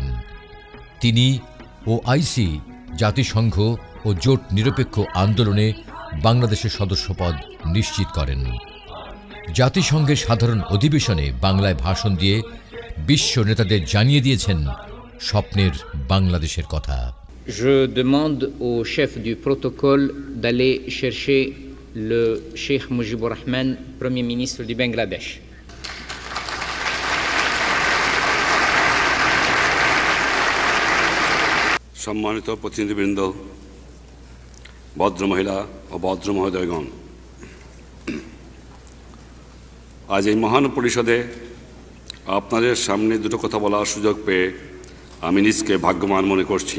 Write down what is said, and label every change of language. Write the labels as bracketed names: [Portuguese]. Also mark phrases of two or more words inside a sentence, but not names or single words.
[Bangla] তিনি ওআইসি, জাতিসংঘ ও জোট নিরপেক্ষ আন্দোলনে বাংলাদেশের সদস্যপদ নিশ্চিত করেন। জাতিসংঘের সাধারণ অধিবেশনে বাংলায় ভাষণ দিয়ে বিশ্ব নেতাদের জানিয়ে দিয়েছেন স্বপ্নের বাংলাদেশের কথা। [French] Je demande au chef du protocole d'aller chercher le Cheikh Mujibur Rahman, Premier ministre du Bangladesh. [Bangla] সম্মানিত প্রতিনিধিবৃন্দ, ভদ্র মহিলা ও ভদ্র মহোদয়গণ, আজ এই মহান পরিষদে আপনাদের সামনে দুটো কথা বলার সুযোগ পেয়ে আমি নিজকে ভাগ্যবান মনে করছি।